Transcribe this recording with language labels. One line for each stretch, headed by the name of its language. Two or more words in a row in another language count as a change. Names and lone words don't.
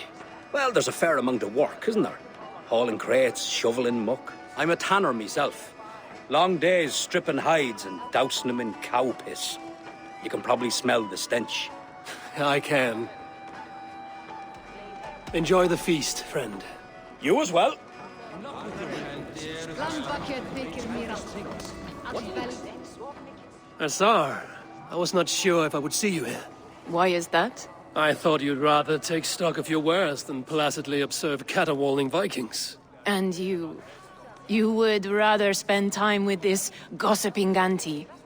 English: Well, there's a fair amount of work, isn't there? Hauling crates, shoveling muck. I'm a tanner myself. Long days stripping hides and dousing them in cow piss. You can probably smell the stench. I can. Enjoy the feast, friend. You as well.
Icelandic: Lambakjöt þykir mér allt vel.
English: Asar, I was not sure if I would see you here. Why is that? I thought you'd rather take stock of your wares than placidly observe caterwauling Vikings. And you would rather spend time with this gossiping auntie?